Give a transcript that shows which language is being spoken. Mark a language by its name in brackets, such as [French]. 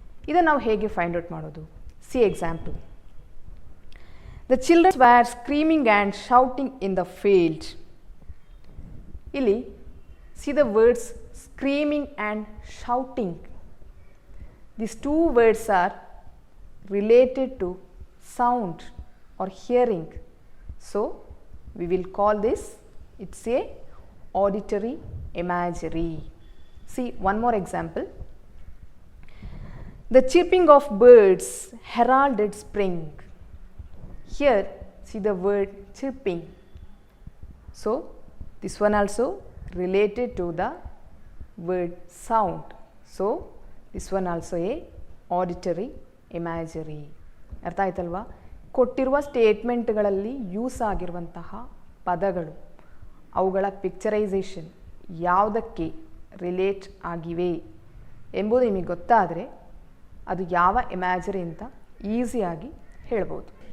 [Kannada] ಇದನ್ನು ನಾವು ಹೇಗೆ [English] find out [Kannada] ಮಾಡೋದು? [English] See example. The childrens were screaming and shouting in the field. [Kannada] ಇಲ್ಲಿ [English] See the words screaming and shouting. These 2 words are related to sound or hearing. So we will call this, it's a auditory imagery. See one more example. The chirping of birds heralded spring. Here see the word chirping. So this one also related to the word sound. So this one also a auditory imagery. [Kannada] ಅರ್ಥ ಆಯ್ತಲ್ವಾ? ಕೊಟ್ಟಿರುವ ಸ್ಟೇಟ್ಮೆಂಟ್ಗಳಲ್ಲಿ use ಆಗಿರುವಂತಹ ಪದಗಳು, ಅವುಗಳ picturisation ಯಾವುದಕ್ಕೆ relate ಆಗಿವೆ ಎಂಬುದು ನಿಮಗೆ ಗೊತ್ತಾದರೆ ಅದು ಯಾವ ಇಮ್ಯಾಜರಿ ಅಂತ ಈಸಿಯಾಗಿ ಹೇಳ್ಬೋದು.